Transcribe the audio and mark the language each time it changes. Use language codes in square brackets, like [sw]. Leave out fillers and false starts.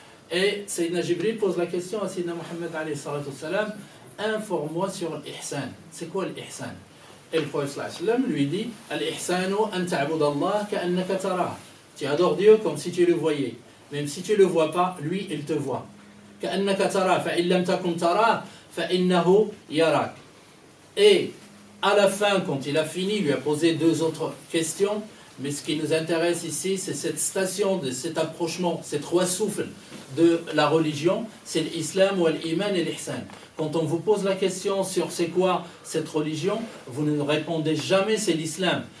[fr] Et Sayyidina Jibril pose la question à Sayyidina Muhammad alayhi salatu wassalam, informe-moi sur l'ihsan. C'est quoi l'ihsan? Et le prophète sallallahu alayhi wa sallam lui dit [ar] al-ihsanu an ta'budallah ka'annaka tarah. [fr] Tu adores Dieu comme si tu le voyais. Même si tu ne le vois pas, lui il te voit. [ar] كأنك ترى فإن لم تكن تراه فإنه يراك. [fr] Et à la fin, quand il a fini, il lui a posé 2 autres questions. Mais ce qui nous intéresse ici, c'est cette station, cet approchement, ces 3 souffles de la religion. C'est l'islam, ou l'iman et l'ihsan. Quand on vous pose la question sur c'est quoi cette religion, vous ne répondez jamais c'est l'islam.